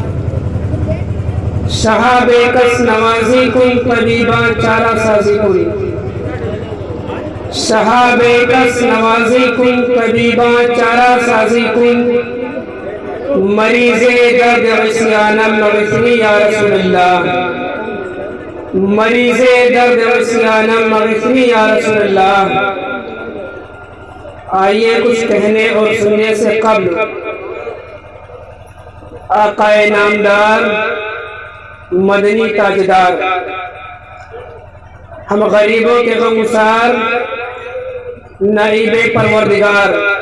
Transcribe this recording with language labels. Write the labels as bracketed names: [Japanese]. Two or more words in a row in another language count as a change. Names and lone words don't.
[Persian] شہاب کس نوازی کن طبیبان چارہ سازی کن، شہاب کس نوازی کن طبیبان چارہ سازی کن، مریض درد عصیانم مغثنی [Arabic] یا رسول اللہ، [Persian] مریض درد عصیانم مغثنی [Arabic] یا رسول اللہ۔ [Urdu] آئیے کچھ کہنے اور سننے سے قبل آقا نامدار مدنی تاجدار، ہم غریبوں کے غمگسار نائب پروردگار